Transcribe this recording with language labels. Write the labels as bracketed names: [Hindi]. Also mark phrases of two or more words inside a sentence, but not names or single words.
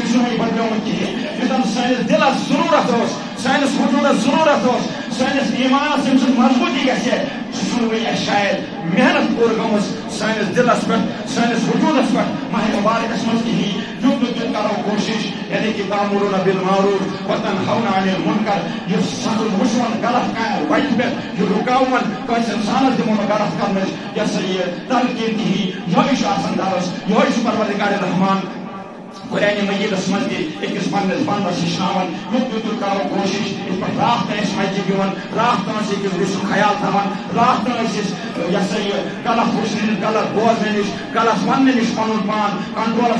[Kashmiri] یہِ چھُنہٕ وۄنۍ بدلیومُت کِہیٖنۍ یُس زن سٲنِس دلس ضروٗرت ٲس سٲنِس وجوٗدس ضروٗرت ٲس سٲنِس ایٖمانس ییٚمہِ سٕنٛز مضبوٗطی گژھِ ہے سُہ چھُنہٕ وۄنۍ اَسہِ شاید محنت پوٗرٕ گٔمٕژ سٲنِس دلس پٮ۪ٹھ سٲنِس وجوٗدس پٮ۪ٹھ ماہِ مُبارکس منٛز کِہیٖنۍ یُتھ نہٕ تیُتھ کرو کوٗشش یعنی کہ [Arabic] تامرون بالمعروف وتنہون عن المنکر [Kashmiri] یہ سخت وٕچھون غلط کامہِ وتہِ پٮ۪ٹھ یہ رُکاوون کٲنٛسہِ انسانس دِمو نہٕ غلط کرنٕچ یہِ ہسا یہِ تلقیٖن کِہیٖنۍ یِہوٚے چھُ آسان درس یِہوٚے چھُ پروردگار رحمان قرآن مجیدس منٛز تہِ أکِس پننِس بنٛدس ہیٚچھناوان یُتھ یُتھ کرو کوٗشش یِتھ پٲٹھۍ راتھ تام ٲسۍ مسجد یِوان راتھ تام ٲسۍ أکِس بیٚیہِ سُنٛد خیال تھاوان راتھ تام ٲسۍ أسۍ یہِ ہسا یہِ غلط وٕچھنہٕ نِش غلط بوزنہٕ نِش غلط وننہٕ نِش پنُن پان کنٹرولس